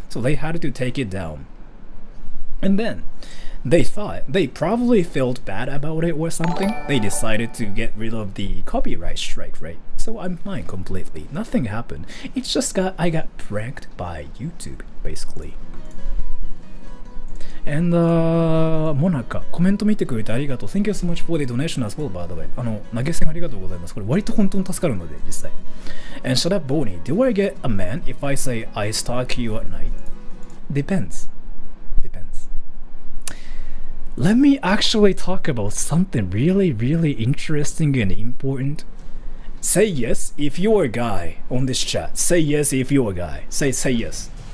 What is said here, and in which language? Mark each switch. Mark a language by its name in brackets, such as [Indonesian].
[English] So they had to take it down. And then they probably felt bad about it or something. They decided to get rid of the copyright strike, right? So I'm fine completely. Nothing happened. It's just I got pranked by YouTube, basically. [Japanese] And Monaka コメント見てくれてありがとう。 [English] Thank you so much for the donation as well, by the way. [Japanese] 投げ銭ありがとうございます。これ割と本当に助かるので、実際。 [English] And shut up, Bonnie. Do I get a man if I say I stalk you at night? Depends. Let me actually talk about something really, really interesting and important. Say yes if you're a guy on this chat. Say yes if you're a guy. Say yes.